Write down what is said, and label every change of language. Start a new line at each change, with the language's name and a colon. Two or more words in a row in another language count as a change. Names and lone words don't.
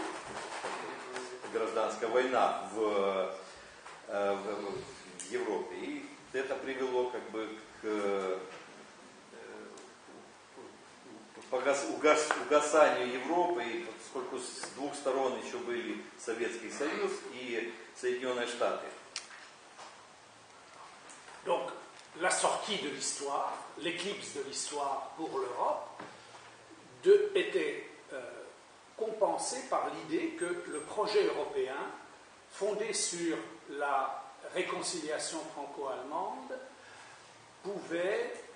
Russian: Гражданская война в Европе. И это привело как бы к угасанию Европы, поскольку с двух сторон еще были Советский Союз и Соединенные Штаты.
French: Donc, la sortie de l'histoire, l'éclipse de l'histoire pour l'Europe, était compensée par l'idée que le projet européen, fondé sur la réconciliation franco-allemande, pouvait